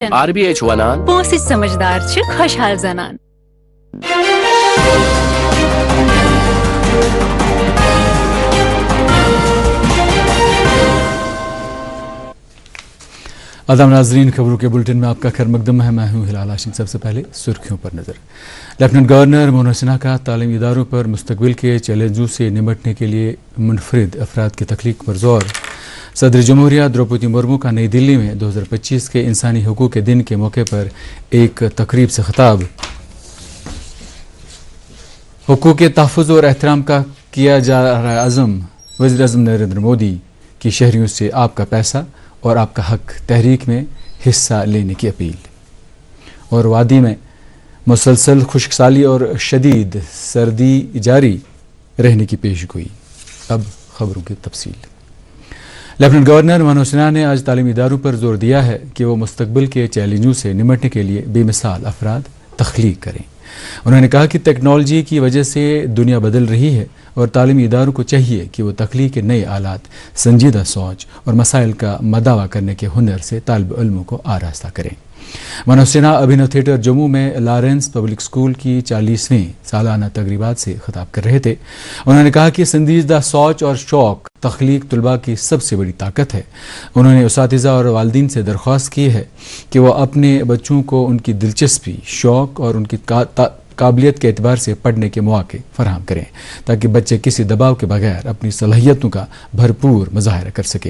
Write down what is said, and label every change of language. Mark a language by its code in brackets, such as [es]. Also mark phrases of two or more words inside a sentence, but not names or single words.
[ks] RBH ونان پونسٕچ سمجھدار چھِ خۄشحال زنان. [ur] آداب ناظرین، خبروں کے بلٹن میں آپ کا خیر مقدم ہے. میں ہوں ہلال ہاشم. سب سے پہلے سرخیوں پر نظر. لیفٹننٹ گورنر منوہر سنہا کا تعلیمی اداروں پر مستقبل کے چیلنجوں سے نمٹنے کے لیے منفرد افراد کی تخلیق پر زور. صدر جمہوریہ دروپدی مرمو کا نئی دلی میں 2025 کے انسانی حقوق کے دن کے موقع پر ایک تقریب سے خطاب. حقوق کے تحفظ اور احترام کا کیا جا رہا ہے عزم. وزیر اعظم نریندر مودی کی شہریوں سے آپ کا پیسہ اور آپ کا حق تحریک میں حصہ لینے کی اپیل. اور وادی میں مسلسل خشک سالی اور شدید سردی جاری رہنے کی پیش گوئی. اب خبروں کی تفصیل. لیفٹننٹ گورنر منوہر سنہا نے آج تعلیمی اداروں پر زور دیا ہے کہ وہ مستقبل کے چیلنجوں سے نمٹنے کے لیے بے مثال افراد تخلیق کریں. انہوں نے کہا کہ ٹیکنالوجی کی وجہ سے دنیا بدل رہی ہے اور تعلیمی اداروں کو چاہیے کہ وہ تخلیق کے نئے آلات، سنجیدہ سوچ اور مسائل کا مداوع کرنے کے ہنر سے طالب علموں کو آراستہ کریں. منوہر سنہا ابھینو تھیٹر جموں میں لارنس پبلک اسکول کی 40ویں سالانہ تقریبات سے خطاب کر رہے تھے. انہوں نے کہا کہ سنجیدہ سوچ اور شوق تخلیق طلباء کی سب سے بڑی طاقت ہے. انہوں نے اساتذہ اور والدین سے درخواست کی ہے کہ وہ اپنے بچوں کو ان کی دلچسپی، شوق اور ان کی قابلیت کے اعتبار سے پڑھنے کے مواقع فراہم کریں تاکہ بچے کسی دباؤ کے بغیر اپنی صلاحیتوں کا بھرپور مظاہرہ کر سکیں.